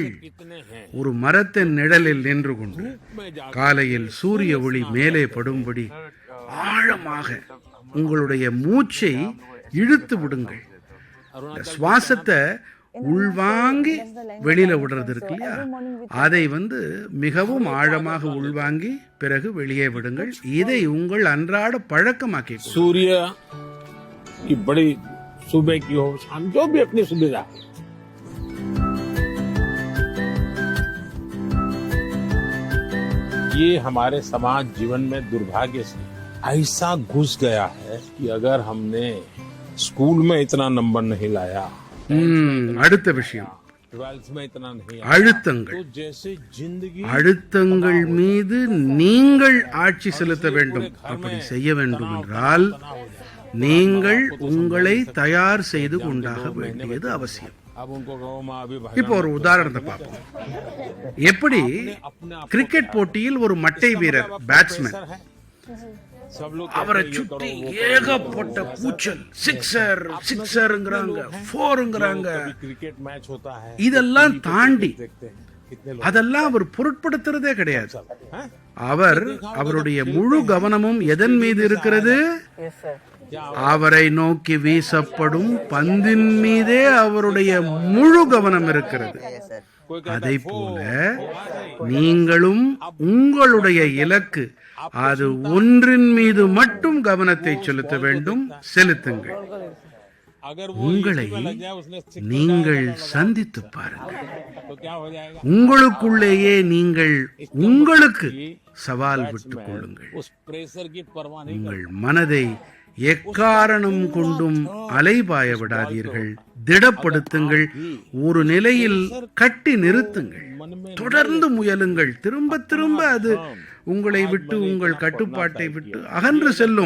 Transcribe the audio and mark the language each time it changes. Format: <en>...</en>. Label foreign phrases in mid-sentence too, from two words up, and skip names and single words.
<ta>ஒரு மரத்தின் நிழலில் நின்று கொண்டு காலையில் சூரிய ஒளி மேலே படும்படி ஆழமாக உங்களுடைய மூச்சை இழுத்து விடுங்கள். சுவாசத்தை உள்வாங்கி வெளியில விடுறது இருக்கு இல்லையா, அதை மிகவும் ஆழமாக உள்வாங்கி பிறகு வெளியே விடுங்கள். இதை உங்கள் அன்றாட பழக்கமாக்கி.</ta> <hi>सूर्य की बड़ी सुबह की हो शाम जो भी अपनी सुविधा, ये हमारे समाज जीवन में दुर्भाग्य से ऐसा घुस गया है कि अगर हमने स्कूल में इतना नंबर नहीं लाया,</hi> <ta>அடுத்த விஷயம்</ta> <hi>12th में इतना नहीं,</hi> <ta>அழுத்தங்கள்.</ta> <hi>तो जैसे जिंदगी</hi> <ta>அழுத்தங்கள் மீது நீங்கள் ஆட்சி செலுத்த வேண்டும். அப்படி செய்ய வேண்டும் என்றால் நீங்கள் உங்களை தயார் செய்து கொண்டாக வேண்டியது அவசியம்.</ta> <hi>अब उनको कहो माँ अभी भाई</hi> <ta>இப்போ ஒரு உதாரணத்தை பார்ப்போம். எப்படி கிரிக்கெட் போட்டியில் ஒரு மட்டை வீரர் பேட்ஸ்மேன்</ta> <hi>सब लोग</hi> <ta>அவரை சுற்றி ஏகப்பட்ட கூச்சல், சிக்ஸர் சிக்ஸர்ங்கறாங்க, ஃபோர்ங்கறாங்க.</ta> <hi>क्रिकेट मैच होता है,</hi> <ta>இதெல்லாம் தாண்டி</ta> <hi>देखते हैं कितने लोग</hi> <ta>அதெல்லாம் அவர் பொருட்படுத்துறதே கிடையாது. அவர் அவருடைய முழு கவனமும் எதன் மீது இருக்கிறது? அவரை நோக்கி வீசப்படும் பந்தின் மீதே அவருடைய முழு கவனம் இருக்கிறது. அதை போல நீங்களும் உங்களுடைய இலக்கு அது ஒன்றின் மீது மட்டும் கவனத்தை செலுத்த வேண்டும். செலுத்துங்கள்.</ta> <hi>अगर</hi> <ta>உங்களை நீங்கள் சந்தித்து பாருங்கள்.</ta> <hi>तो क्या हो जाएगा,</hi> <ta>உங்களுக்குள்ளேயே நீங்கள் உங்களுக்கு சவால் விட்டுக் கொள்ளுங்கள்.</ta> <hi>उस प्रेशर की परवाह नहीं</hi> <ta>உங்கள் மனதை எக்காரணம் கொண்டும் அலைபாய விடாதீர்கள். திடப்படுத்துங்கள். ஒரு நிலையில் கட்டி நிறுத்துங்கள். தொடர்ந்து முயலுங்கள். திரும்ப திரும்ப அது உங்களை விட்டு உங்கள் கட்டுப்பாட்டை விட்டு அகன்று செல்லும்.</ta>